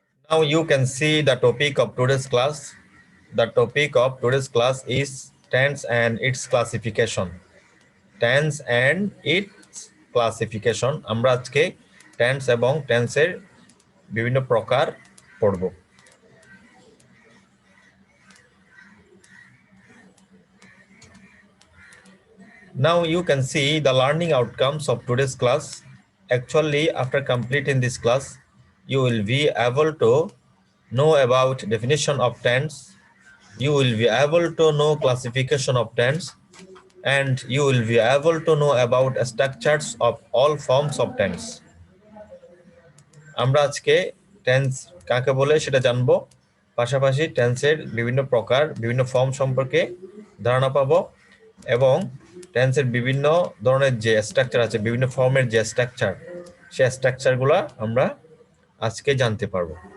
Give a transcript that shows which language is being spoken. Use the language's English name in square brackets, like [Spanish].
[English] Now you can see the topic of today's class. The topic of today's class is tense and its classification. Tense and its classification. [Bangla] আমরা আজকে tense এবং tense-এর বিভিন্ন প্রকার পড়ব। [English] Now you can see the learning outcomes of today's class. Actually, after completing this class, you will be able to know about definition of tense. You will be able to know classification of tense, and you will be able to know about structures of all forms of tense. [Bangla] আমরা আজকে tense কাকে বলে সেটা জানবো, পাশাপাশি টেন্সের বিভিন্ন প্রকার বিভিন্ন ফর্ম সম্পর্কে ধারণা পাবো এবং টেন্সের বিভিন্ন ধরনের যে স্ট্রাকচার আছে, বিভিন্ন ফর্মের যে স্ট্রাকচার, সেই স্ট্রাকচারগুলো আমরা আজকে জানতে পারবো।